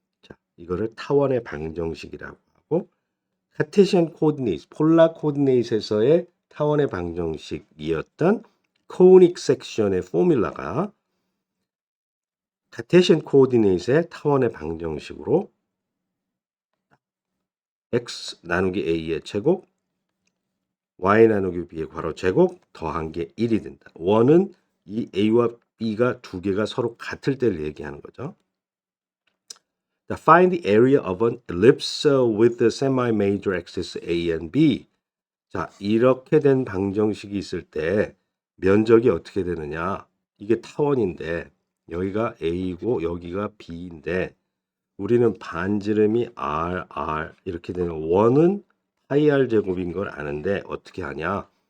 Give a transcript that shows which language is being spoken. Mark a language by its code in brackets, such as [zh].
[ko] 자, 이거를 타원의 방정식이라고 하고 카테시안 코디네이트, 폴라 코디네이트에서의 타원의 방정식이었던 코닉 섹션의 포뮬라가 카테시안 코디네이트의 타원의 방정식으로 x 나누기 a의 제곱 y 나누기 b의 괄호 제곱 더한 게 1이 된다. 원은 이 a와 b가 두 개가 서로 같을 때를 얘기하는 거죠. [en] Find the area of an ellipse with the semi-major axis A and B. [ko] 자, 이렇게 된 방정식이 있을 때 면적이 어떻게 되느냐? 이게 타원인데 여기가 A고 여기가 B인데 우리는 반지름이 R 이렇게 되는 원은 파이 R 제곱인 걸 아는데 어떻게 하냐?